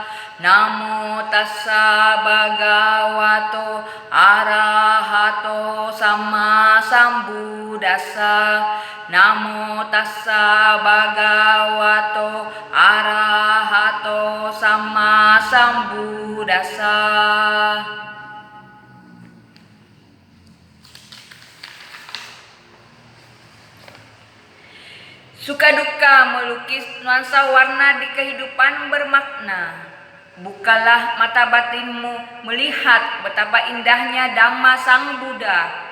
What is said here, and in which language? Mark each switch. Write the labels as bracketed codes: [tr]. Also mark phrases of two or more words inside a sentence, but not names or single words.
[pi] Namo tassa bhagavato arahato sama sambuddhassa. Namo tassa bhagavato arahato sama sambuddhassa. [id] Suka duka melukis nuansa warna di kehidupan bermakna. Bukalah mata batinmu melihat betapa indahnya Dhamma Sang Buddha.